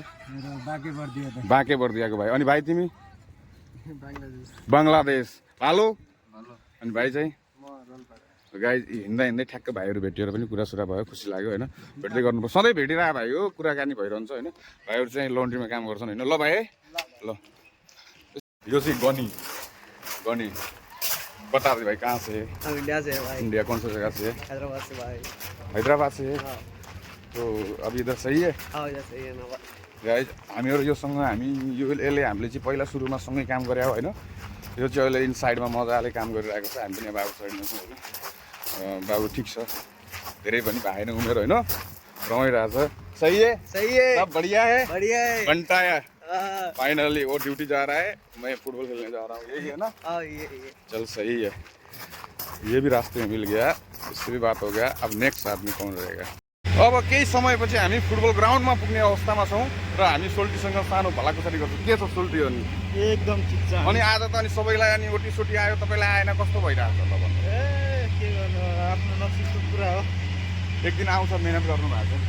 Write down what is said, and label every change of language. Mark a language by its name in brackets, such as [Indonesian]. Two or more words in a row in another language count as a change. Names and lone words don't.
[Nepali] बाँकेबर्दियाको भाइ। अनि भाइ तिमी? बङ्गलादेश। हेलो। अनि भाइ चाहिँ गाई हिँड्दा हिँड्दै ठ्याक्क भाइहरू भेटिएर पनि कुरासुरा भयो, खुसी लाग्यो होइन। भेट्दै गर्नुपर्छ, सधैँ भेटिरहेको भाइ हो, कुराकानी भइरहन्छ होइन। भाइहरू चाहिँ लन्ड्रीमा काम गर्छन् होइन। ल भाइ ल यो चाहिँ गनी [Hindi] बता दे भाइ कहाँ से? इंडिया से है भाई। इंडिया कौन सा जगह से? हैदराबाद से भाई। हैदराबाद से। तो अब इधर सही है इधर सही है ना [Nepali] गाइज। हामीहरू योसँग हामी यसले हामीले चाहिँ पहिला सुरुमा सँगै काम गरे होइन। यो चाहिँ अहिले इनसाइडमा मजाले काम गरिरहेको छ। हामी पनि बाबु साइडमा छौँ होइन। बाबु ठिक छ, धेरै पनि भएन उमेर होइन, रमाइरहेछ। [Hindi] सही है सब बढ़िया है घंटा है। फाइनली वो ड्यूटी जा रहा है, मैं फुटबॉल खेलने जा रहा हूँ, यही है ना? ये चल सही है, ये भी रास्ते में मिल गया, इससे भी बात हो गया। अब नेक्स्ट आदमी कौन रहेगा? [Nepali] अब केही समयपछि हामी फुटबल ग्राउन्डमा पुग्ने अवस्थामा छौँ र हामी सोल्टीसँग सानो भलाकुसारी गर्छौँ। के छ सोल्टी हो नि? एकदम ठिक छ। अनि आज त अनि सबैलाई अनि ओटी सोटी आयो, तपाईँलाई आएन, कस्तो भइरहेको छ ल भन्नु? के गर्नु, आफ्नो नसिबको कुरा हो। एक दिन आउँछ, मेहनत गर्नु भएको छ।